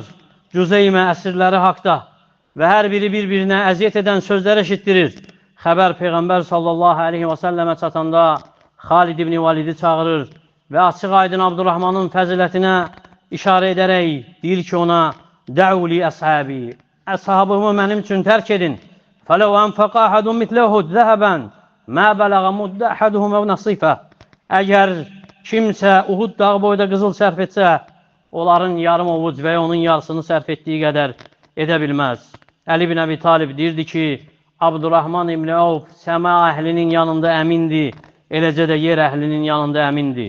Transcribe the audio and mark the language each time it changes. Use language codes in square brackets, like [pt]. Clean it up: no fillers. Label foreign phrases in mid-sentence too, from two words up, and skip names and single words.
[az] Cüzeymə əsirləri haqda və hər biri bir-birinə əziyyət edən sözlər eşitdirir. Xəbər Peyğəmbər [ar] صلى الله عليه [az] və səlləmə çatanda Xalid ibn Validi çağırır və açıq aydın Abdurrahmanın fəzilətinə işarə edərək deyir ki ona dəvli əshabi, əshabımı mənim üçün tərk edin. [ar] فَلَوْ أَنْفَقَ أَحَدٌ مِثْلَ أُحُدَ ذَهَبًا مَا بَلَغَ مُدَّ أَحَدُهُمْ أَوْ نَصِيفَهُ. [az] Əgər kimsə Uhud dağı boyda qızıl sərf etsə, onların yarım ovuc və onun yarısını sərf etdiyi qədər edə bilməz. Əli ibn Əbi Talib deyirdi ki, Abdurrahman ibn Avf səma əhlinin yanında əmindi, eləcə də yer əhlinin yanında əmindi.